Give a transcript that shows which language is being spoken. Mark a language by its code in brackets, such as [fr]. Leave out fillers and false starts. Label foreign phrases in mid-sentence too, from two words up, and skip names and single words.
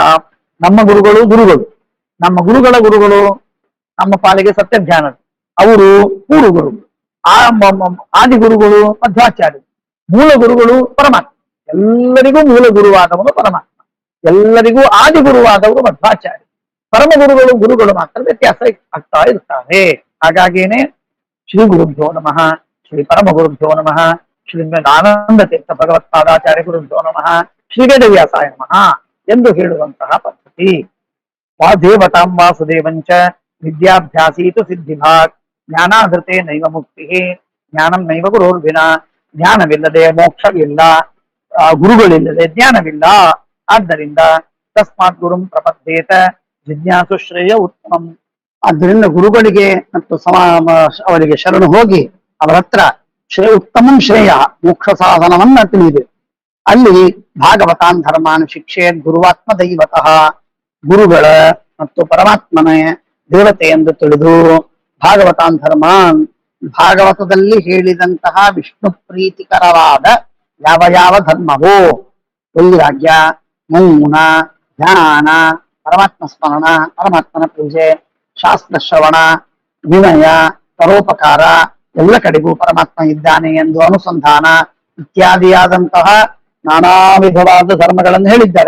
[kn] ನಮ್ಮ ಗುರುಗಳು ಗುರುಗಳು, ನಮ್ಮ ಗುರುಗಳ ಗುರುಗಳು ನಮ್ಮ ಪಾಲಿಗೆ ಸತ್ಯಜ್ಞಾನ, ಅವರು ಪೂರ್ವ ಗುರುಗಳು. ಆದಿ ಗುರುಗಳು ಮಧ್ವಾಚಾರ್ಯರು, ಮೂಲ ಗುರುಗಳು ಪರಮಾತ್ಮ. ಎಲ್ಲರಿಗೂ ಮೂಲ ಗುರುವಾದವನು ಪರಮಾತ್ಮ, ಎಲ್ಲರಿಗೂ ಆದಿ ಗುರುವಾದವರು ಮಧ್ವಾಚಾರ್ಯ. ಪರಮ ಗುರುಗಳು ಮಾತ್ರ ವ್ಯತ್ಯಾಸ ಆಗ್ತಾ ಇರ್ತಾರೆ. [sa] ಹಾಗಾಗಿನೇ ಶ್ರೀ ಗುರುಭ್ಯೋ ನಮಃ, ಶ್ರೀ ಪರಮ ಗುರುಭ್ಯೋ ನಮಃ, ಶ್ರೀಮದ್ ಆನಂದ ತೀರ್ಥ ಭಗವತ್ಪಾದಾಚಾರ್ಯ ಗುರುಭ್ಯೋ ನಮಃ, ಶ್ರೀ ವೇದವ್ಯಾಸಾಯ ನಮಃ [kn] ಎಂದು ಹೇಳುವಂತಹ ಪದ್ಧತಿ. [sa] ವಾದೇವತಾಂ ವಾಸುದೇವಂಚ ವಿದ್ಯಾಭ್ಯಾಸೀತು ಸಿದ್ಧಿಭಾಗ್. ಜ್ಞಾನಾಧೃತೆ ನೈವ ಮುಕ್ತಿ, ಜ್ಞಾನಂ ನೈವ ಗುರೋರ್ವಿನ. [kn] ಜ್ಞಾನವಿಲ್ಲದೆ ಮೋಕ್ಷವಿಲ್ಲ, ಗುರುಗಳಿಲ್ಲದೆ ಜ್ಞಾನವಿಲ್ಲ. [sa] ಆದ್ದರಿಂದ ತಸ್ಮಾತ್ ಗುರುಂ ಪ್ರಪದ್ಯೇತ ಜಿಜ್ಞಾಸು ಶ್ರೇಯ ಉತ್ತಮಂ. [kn] ಆದ್ದರಿಂದ ಗುರುಗಳಿಗೆ ಮತ್ತು ಅವರಿಗೆ ಶರಣು ಹೋಗಿ ಅವರ ಹತ್ರ [sa] ಉತ್ತಮಂ ಶ್ರೇಯ, [kn] ಮೋಕ್ಷ ಸಾಧನವನ್ನ ತಿಳಿದೆ. [sa] ಅಲ್ಲಿ ಭಾಗವತಾನ್ ಧರ್ಮಾನ್ ಶಿಕ್ಷೆ ಗುರುವಾತ್ಮ ದೈವತಃ. [kn] ಗುರುಗಳ ಮತ್ತು ಪರಮಾತ್ಮನ ದೇವತೆ ಎಂದು ತಿಳಿದು [sa] ಭಾಗವತಾನ್ ಧರ್ಮಾನ್, [kn] ಭಾಗವತದಲ್ಲಿ ಹೇಳಿದಂತಹ ವಿಷ್ಣು ಪ್ರೀತಿಕರವಾದ ಯಾವ ಯಾವ ಧರ್ಮವೋ, ವೈರಾಗ್ಯ, ಮೌನ, ಧ್ಯಾನ, ಪರಮಾತ್ಮ ಸ್ಮರಣ, ಪರಮಾತ್ಮನ ಪೂಜೆ, ಶಾಸ್ತ್ರ ಶ್ರವಣ, ವಿನಯ, ಪರೋಪಕಾರ, ಎಲ್ಲ ಕಡೆಗೂ ಪರಮಾತ್ಮ ಇದ್ದಾನೆ ಎಂದು ಅನುಸಂಧಾನ ಇತ್ಯಾದಿಯಾದಂತಹ ನಾನಾ ವಿಧವಾದ ಧರ್ಮಗಳನ್ನು ಹೇಳಿದ್ದಾರೆ.